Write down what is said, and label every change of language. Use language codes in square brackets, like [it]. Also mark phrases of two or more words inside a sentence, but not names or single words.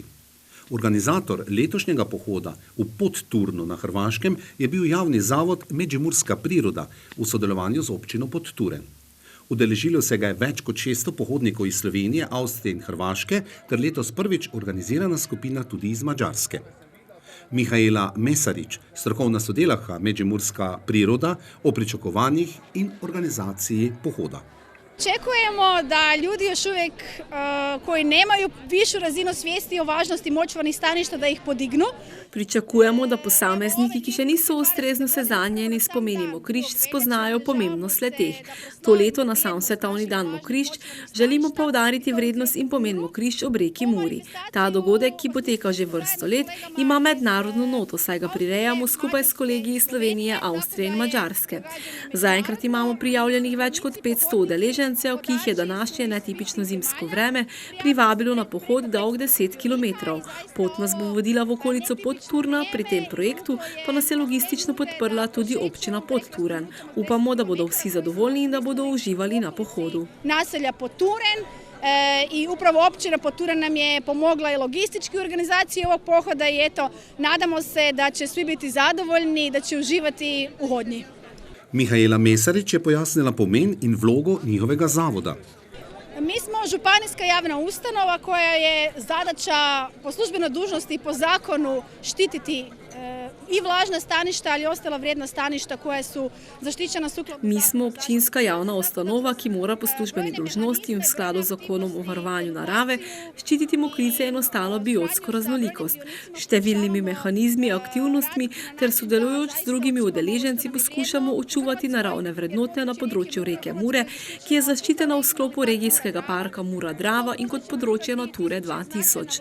[sl] Organizator letošnjega pohoda v Podturnu na Hrvaškem je bil javni zavod Međimurska priroda v sodelovanju z občino Podturen. Udeležilo se ga je več kot 600 pohodnikov iz Slovenije, Avstrije in Hrvaške ter letos prvič organizirana skupina tudi iz Madžarske. Mihaela Mesarič, strokovna sodelavka Međimurska priroda, o pričakovanjih in organizaciji pohoda. [hr] Očekujemo da ljudi još uvijek koji nemaju višu razinu svijesti o važnosti močvarnih staništa da ih podignu. [sl] Pričakujemo, da posamezniki, ki še niso ustrezno seznanjeni s pomeni mokrišč, spoznajo pomembnost le-teh. To leto na sam svetovni dan mokrišč želimo poudariti vrednost in pomen mokrišč ob reki Muri. Ta dogodek, ki poteka že vrsto let, ima mednarodno noto, saj ga prirejamo skupaj s kolegi iz Slovenije, Avstrije in Madžarske. Zaenkrat imamo prijavljenih več kot 500 udeležencev, ki jih je današnje netipično zimsko vreme privabilo na pohod dolg 10 km. Pot nas bo vodila v okolico Podturna, pri tem projektu pa nas je logistično podprla tudi občina Podturen. Upamo, da bodo vsi zadovoljni in da bodo uživali na pohodu. [hr] Naselja Podturen i upravo općina Podturen nam je pomogla i logistički u organizaciji ovog pohoda i eto, nadamo se da će svi biti zadovoljni i da će uživati u hodnji. [sl] Mihaela Mesarič je pojasnila pomen in vlogo njihovega zavoda. [hr] Mi smo županijska javna ustanova koja je zadaća po službenoj dužnosti i po zakonu štititi i vlažna staništa, ali i ostala vrijedna staništa koja su zaštićena sukladno. [sl] Mi smo občinska javna ustanova, ki mora po službeni dolžnosti in v skladu z zakonom o varovanju narave ščititi mokrice in ostalo biotsko raznolikost. Številnimi mehanizmi, aktivnostmi ter sodelujoč z drugimi udeleženci poskušamo očuvati naravne vrednote na področju reke Mure, ki je zaščitena v sklopu regijskega parka Mura-Drava in kot področje Nature 2000.